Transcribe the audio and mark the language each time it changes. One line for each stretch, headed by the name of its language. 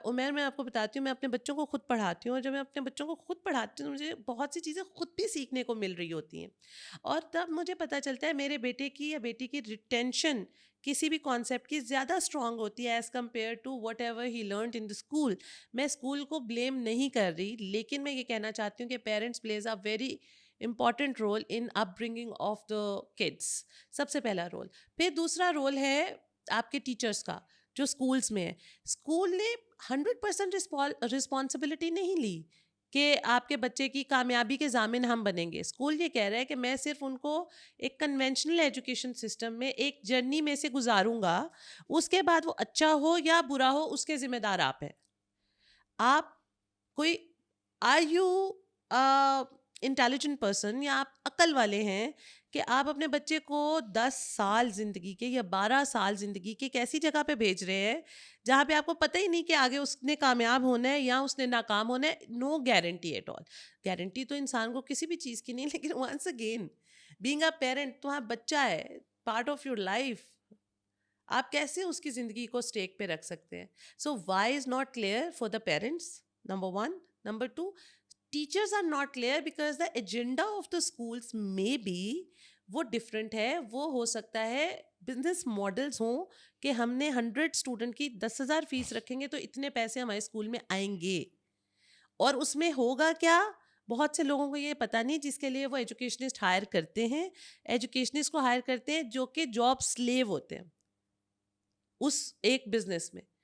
Urdu: عمیر, میں آپ کو بتاتی ہوں, میں اپنے بچوں کو خود پڑھاتی ہوں, اور جب میں اپنے بچوں کو خود پڑھاتی ہوں تو مجھے بہت سی چیزیں خود بھی سیکھنے کو مل رہی ہوتی ہیں, اور تب مجھے پتہ چلتا ہے میرے بیٹے کی یا بیٹی کی ریٹینشن کسی بھی کانسیپٹ کی زیادہ اسٹرانگ ہوتی ہے
English: As compare to whatever he learned in the school.
Urdu: میں اسکول کو بلیم نہیں کر رہی, لیکن میں یہ کہنا چاہتی ہوں کہ parents
English: Plays a very important role in up bringing of the kids.
Urdu: سب سے پہلا رول. پھر دوسرا رول ہے آپ کے ٹیچرس کا جو اسکولس میں ہے. اسکول نے 100% رسپانسبلٹی نہیں لی کہ آپ کے بچے کی کامیابی کے ضامن ہم بنیں گے. اسکول یہ کہہ رہا ہے کہ میں صرف ان کو ایک کنونشنل ایجوکیشن سسٹم میں ایک جرنی میں سے گزاروں گا, اس کے بعد وہ اچھا ہو یا برا ہو اس کے ذمہ دار آپ ہیں. آپ کوئی
English: are you intelligent person
Urdu: یا آپ عقل والے ہیں کہ آپ اپنے بچے کو 10 سال زندگی کے یا 12 سال زندگی کے ایک ایسی جگہ پہ بھیج رہے ہیں جہاں پہ آپ کو پتہ ہی نہیں کہ آگے اس نے کامیاب ہونا ہے یا اس نے ناکام ہونا ہے.
English: No guarantee at all.
Urdu: Guarantee تو انسان کو کسی بھی چیز کی نہیں, لیکن
English: once again being a parent,
Urdu: تمہارا بچہ ہے,
English: part of your life,
Urdu: آپ کیسے اس کی زندگی کو اسٹیک پہ رکھ سکتے ہیں.
English: So why is not clear for the parents, number 1. Number 2, teachers are not clear because the agenda of the schools may be
Urdu: وہ ڈفرینٹ ہے. وہ ہو سکتا ہے بزنس ماڈلس ہوں کہ ہم نے 100 اسٹوڈنٹ کی 10,000 فیس رکھیں گے تو اتنے پیسے ہمارے اسکول میں آئیں گے, اور اس میں ہوگا کیا, بہت سے لوگوں کو یہ پتہ نہیں جس کے لیے وہ ایجوکیشنسٹ ہائر کرتے ہیں. ایجوکیشنسٹ کو ہائر کرتے ہیں جو کہ جاب سلیو ہوتے ہیں اس ایک بزنس میں.